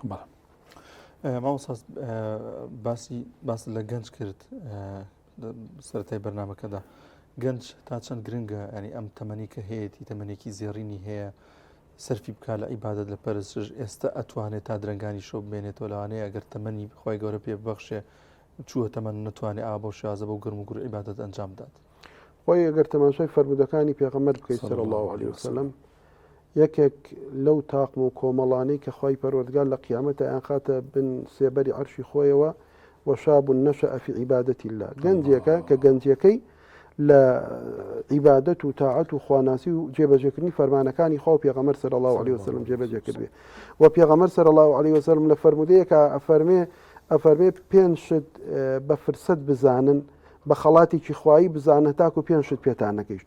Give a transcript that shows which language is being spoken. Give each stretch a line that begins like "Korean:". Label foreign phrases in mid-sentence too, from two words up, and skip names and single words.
Central Kurdish: مامۆستا باس لە گەنج کرد سەرەتای بەرنامەکەدا گەنج تا چەند گرنگە ینی ئەم تەمەنی کە هەیەی تەمەنێکی زێڕینی هەیە سەرفی بکات لە عیبادەت لە پەرستش ئێستا ئەتوانێت تا درەنگانی شەو بێنێتەوە لەوانەیە ئەگەر تەمەنی خۆی گەورە پێ ببەخشێ چووە تەمەن نتوانێت ئا بۆ شازە بە گرم و گوڕ عیبادەت ئەنجام بدات خۆی ئەگەر تەماشای فەرمودەکانی پێغەمبەر بکەیت
Arabic: صلی الله علیه وسلم
Central Kurdish: یەکێک لەو تاقم و کۆمەڵانەی کە خوای پەروەردگار لە قیامەتە ئەیان خاتە بن سێبەری عەرشی خۆیەوە
Arabic: وشاب نشأ في عبادة الله
Central Kurdish: گەنجێکە کە گەنجەکەی لە عیبادەت و تاعەت و خواناسی و جێبەجێکردنی فەرمانەکانی خوا و پێغەمبەر
Arabic: صلی الله علیه وسلم
Central Kurdish: جێبەجێ کردبێ و پێغەمبەر
Arabic: صلی الله علیه
Central Kurdish: وسلم لە فەرمودەیەکە ئەفەرمێ 5 شت بە فرسەت بزانن بە خەڵاتێکی خوایی بزانە تاکو 5 شت پێتان نەکەیشت